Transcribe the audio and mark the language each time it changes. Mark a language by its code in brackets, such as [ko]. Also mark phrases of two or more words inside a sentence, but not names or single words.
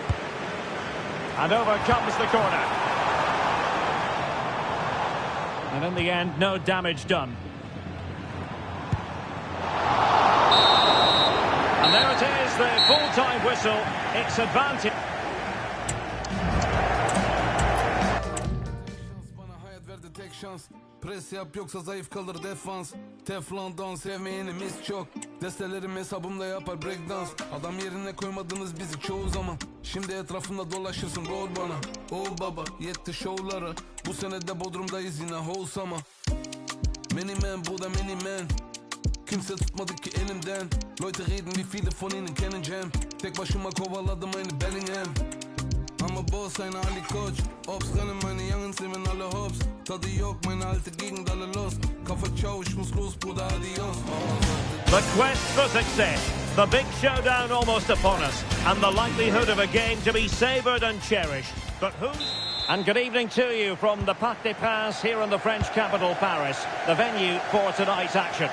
[en] And over comes the corner. And in the end, no damage done. And there it is, the full-time whistle. It's advantage. [tr] Bana hayat verdi tek şans. Pres yap yoksa zayıf kalır defans. Teflondan sevmeyenimiz çok. Destelerim hesabımda yapar breakdance. Adam yerine koymadınız bizi çoğu zaman. Şimdi etrafımda dolaşırsın rol bana. Oh baba yetti şovlara. Bu sene de Bodrum'dayız yine wholesome. [en] Many man [tr] bu da [en] many man. [tr] Kimse tutmadı ki elimden. [de] Leute reden wie viele von ihnen kennen Jam. [tr] Tek başıma kovaladım aynı Bellingham. Ama boss aynı Ali Koç. [de] Ops rennen meine Youngens nehmen alle hops. [tr] Tadı yok [de] meine alte Gegend alle los. Kafa ciao ich muss los Bruder adios. [en] The quest for success. The big showdown almost upon us. And the likelihood of a game to be savoured and cherished. But who's... And good evening to you from the Parc des Princes here in the French capital, Paris, the venue for tonight's action.